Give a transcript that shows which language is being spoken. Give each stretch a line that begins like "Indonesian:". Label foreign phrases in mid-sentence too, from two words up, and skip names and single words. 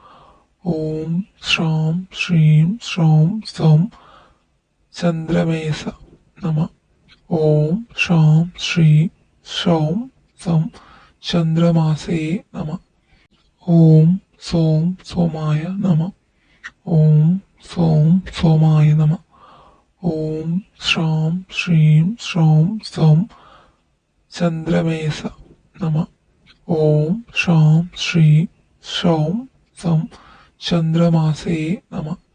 Sanskrit: ओम् श्रां श्रीं श्रौं सं चन्द्रमेश नम. ओम् षां श्री षौं सं चन्द्रमासे नम. ओम् सोम् सोमाय नम. ॐ सौं सोमाय नमः। ॐ श्रां श्रीं श्रौं सौं चन्द्रमेश नमः। ॐ श्रां श्री सौं सौं चन्द्रमासे नमः।